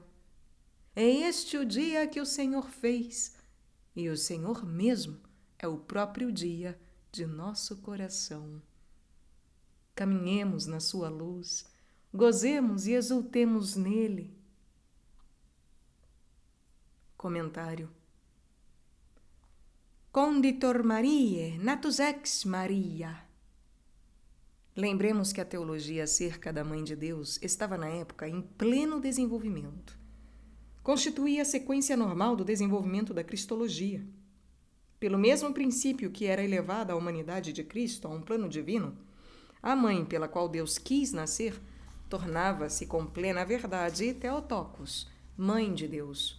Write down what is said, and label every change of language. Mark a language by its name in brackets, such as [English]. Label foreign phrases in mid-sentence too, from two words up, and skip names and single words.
[Portuguese] É este o dia que o Senhor fez, e o Senhor mesmo é o próprio dia de nosso coração. Caminhemos na sua luz, gozemos e exultemos nele. Comentário. [Latin] Conditor Mariae, natus ex Maria. [Portuguese] Lembremos que a teologia acerca da Mãe de Deus estava na época em pleno desenvolvimento. constituía a sequência normal do desenvolvimento da cristologia. Pelo mesmo princípio que era elevada a humanidade de Cristo a um plano divino, a mãe pela qual Deus quis nascer tornava-se com plena verdade Theotokos, mãe de Deus.